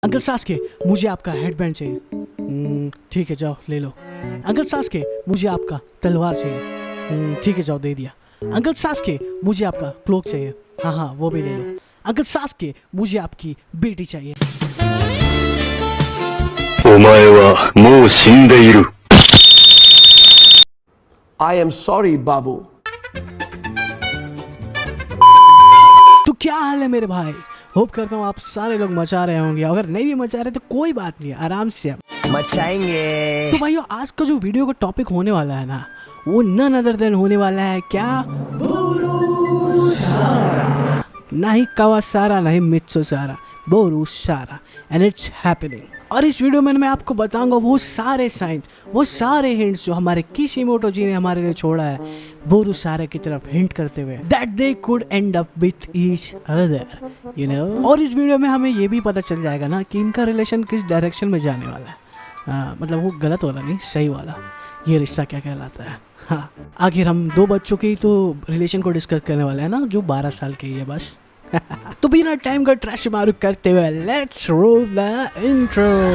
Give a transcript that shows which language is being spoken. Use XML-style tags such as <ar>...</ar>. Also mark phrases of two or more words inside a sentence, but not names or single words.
<hi>अंकल सास्के, मुझे आपका हेडबैंड चाहिए। ठीक है, जाओ ले लो। अंकल सास्के, मुझे आपका तलवार चाहिए। ठीक है, जाओ दे दिया। अंकल सास्के, मुझे आपका क्लोक चाहिए। हाँ हाँ, वो भी ले लो। अंकल सास्के, मुझे आपकी बेटी चाहिए।</hi> <ja>お前はもう死んでいる。</ja> <en>I am sorry, Babu.</en> <hi>तो क्या हाल है मेरे भाई? होप करता हूँ आप सारे लोग मचा रहे होंगे। अगर नहीं भी मचा रहे तो कोई बात नहीं, आराम से मचाएंगे। तो भाइयों, आज का जो वीडियो का टॉपिक होने वाला है ना, वो</hi> <en>none other than</en> <hi>होने वाला है क्या? बोरुसारा। ना ही कवासारा, ना ही मित्सुसारा, बोरुसारा।</hi> <en>and it's happening.</en> <hi>और इस वीडियो में मैं आपको बताऊंगा वो सारे साइंस, वो सारे हिंट्स जो हमारे किशिमोटो जी ने हमारे लिए छोड़ा है बोरुसारा की तरफ हिंट करते हुए,</hi> <en>that they could end up with each other, you know.</en> <hi>और इस वीडियो में हमें ये भी पता चल जाएगा ना कि इनका रिलेशन किस डायरेक्शन में जाने वाला है। मतलब वो गलत वाला नहीं, सही वाला। ये रिश्ता क्या कहलाता है। हाँ, आखिर हम दो बच्चों के ही तो रिलेशन को डिस्कस करने वाले हैं ना, जो 12 साल के ही है बस। तो बिना टाइम का ट्रैश मारू करते हुए</hi> <en>let's roll the intro.</en>